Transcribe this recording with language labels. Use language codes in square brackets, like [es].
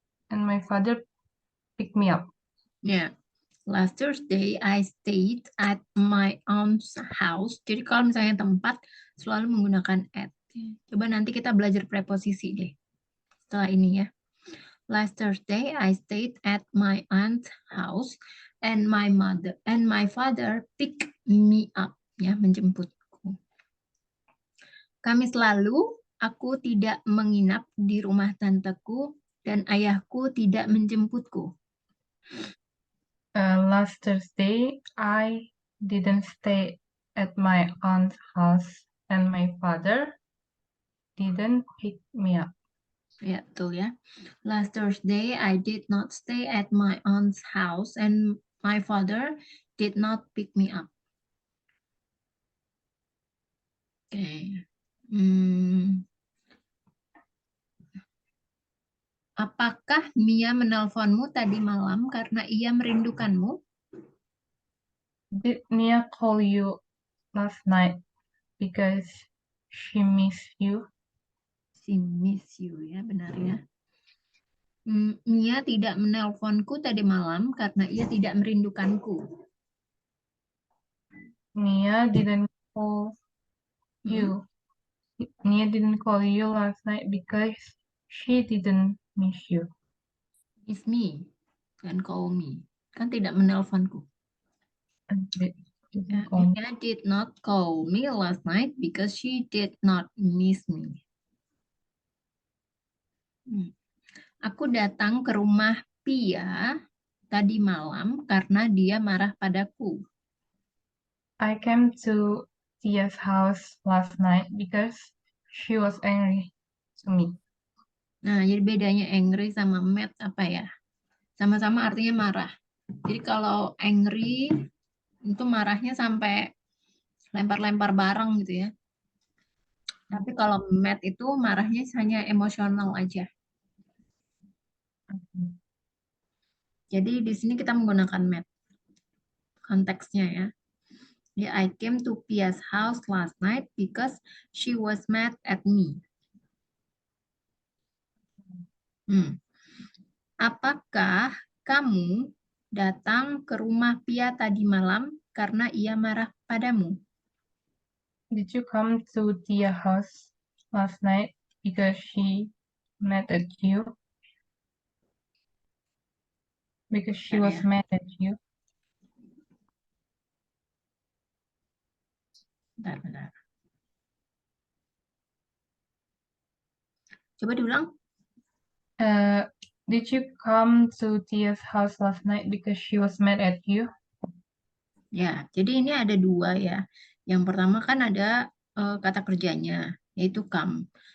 [en] And my father picked me up. Yeah. Last Thursday, I stayed at my aunt's house. [id] Jadi kalau misalnya tempat, selalu menggunakan at. Coba nanti kita belajar preposisi deh. Setelah ini ya. [en] Last Thursday, I stayed at my aunt's house and my father picked me up. [id] Ya, menjemputku. Kamis lalu, aku tidak menginap di rumah tanteku dan ayahku tidak menjemputku. [en] Last Thursday, I didn't stay at my aunt's house and my father didn't pick me up. [id] Ya, betul ya. [en] Last Thursday, I did not stay at my aunt's house and my father did not pick me up. [id] Oke. Apakah Mia menelponmu tadi malam karena ia merindukanmu? [en] Did Nia call you last night because she missed you? She miss you [id] ya, benar ya. Mia tidak menelponku tadi malam karena ia tidak merindukanku. [en] Nia didn't call you. Nia didn't call you last night because she didn't miss you. Miss me, [id] dan call me. Kan tidak menelponku. [en] Mia did not call me last night because she did not miss me. [id] Aku datang ke rumah Pia tadi malam karena dia marah padaku. [en] I came to Tia's house last night because she was angry to me. [id] Nah, jadi bedanya angry sama mad apa ya? Sama-sama artinya marah. Jadi kalau angry itu marahnya sampai lempar-lempar barang gitu ya. Tapi kalau mad itu marahnya hanya emosional aja. Jadi di sini kita menggunakan mad. Konteksnya ya. [en] I came to Pia's house last night because she was mad at me. [id] Apakah kamu datang ke rumah Pia tadi malam karena ia marah padamu? [en] Did you come to Tia's house last night because she mad at you? Because she was mad at you. [id] Bentar. Coba diulang. Did you come to Tia's house last night because she was mad at you? Ya, jadi ini ada dua ya. Yang pertama kan ada kata kerjanya, yaitu come.